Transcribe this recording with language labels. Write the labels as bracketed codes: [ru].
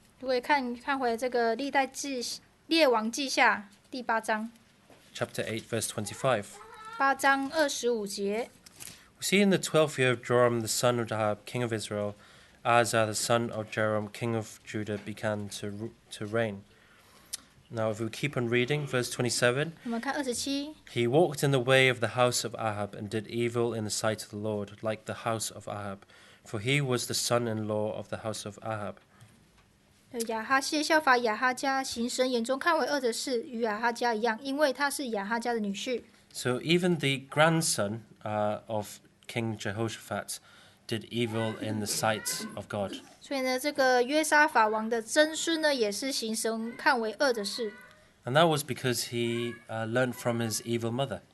[zh] 如果看回这个列王记下第8章 [en] Chapter 8, verse 25. [zh] ，8章25节。 [en] We see in the 12th year of Joram, the son of Ahab, king of Israel, Asa, the son of Jehoram, king of Judah, began to reign. Now, if we keep on reading, verse 27, [zh] 我们看27， [en] he walked in the way of the house of Ahab and did evil in the sight of the Lord, like the house of Ahab, for he was the son-in-law of the house of Ahab. [zh] 亚哈谢效法亚哈家，行神眼中看为恶的事，与亚哈家一样，因为他是亚哈家的女婿。 [en] So even the grandson of King Jehoshaphat did evil in the sight of God. [zh] 所以呢，这个约沙法王的曾孙呢，也是行神看为恶的事。 [en] And that was because he learned from his evil mother.